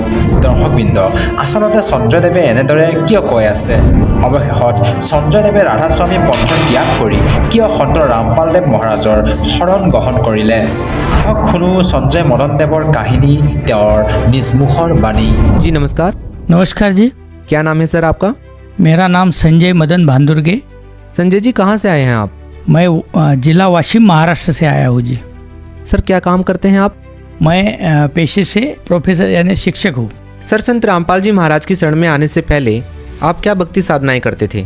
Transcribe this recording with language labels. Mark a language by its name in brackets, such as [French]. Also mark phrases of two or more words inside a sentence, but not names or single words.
[Assamese] দৰ্শকবৃন্দ, আচলতে সঞ্জয়দেৱে এনেদৰে কিয় কৈ আছে? অৱশেষত সঞ্জয়দেৱে ৰাধাস্বামী পন্থ ত্যাগ কৰি কিয় সন্ত ৰামপালদেৱ মহাৰাজৰ শৰণ গ্ৰহণ কৰিলে? আহক শুনো সঞ্জয় মদন দেৱৰ কাহিনী, তেওঁৰ নিজ মুখৰ বাণী। [Hindi] जी नमस्कार। नमस्कार जी, क्या नाम है सर आपका? मेरा नाम संजय मदन भांदुर्गे। संजय जी कहाँ से आए हैं आप? मैं जिला वाशिम महाराष्ट्र से आया हूँ जी। सर क्या काम करते हैं आप? मैं पेशे से प्रोफेसर यानी शिक्षक हूँ। सर संत रामपाल जी महाराज की शरण में आने से पहले आप क्या भक्ति साधनाएं करते थे?